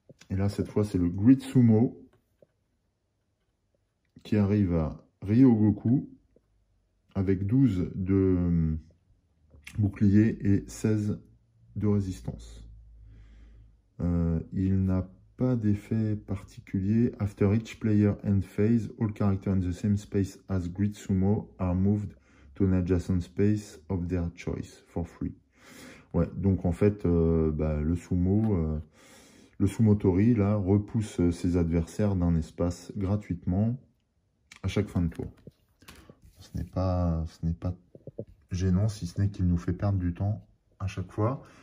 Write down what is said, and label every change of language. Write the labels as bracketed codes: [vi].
[fr] Et là, cette fois, c'est le Great Sumo qui arrive à Ryogoku avec 12 de bouclier et 16 de résistance. Il n'a pas d'effet particulier. [en] After each player end phase, all characters in the same space as Great Sumo are moved to an adjacent space of their choice for free. [fr] Ouais, donc en fait, le sumotori, là, repousse ses adversaires d'un espace gratuitement à chaque fin de tour. Ce n'est pas gênant, si ce n'est qu'il nous fait perdre du temps à chaque fois.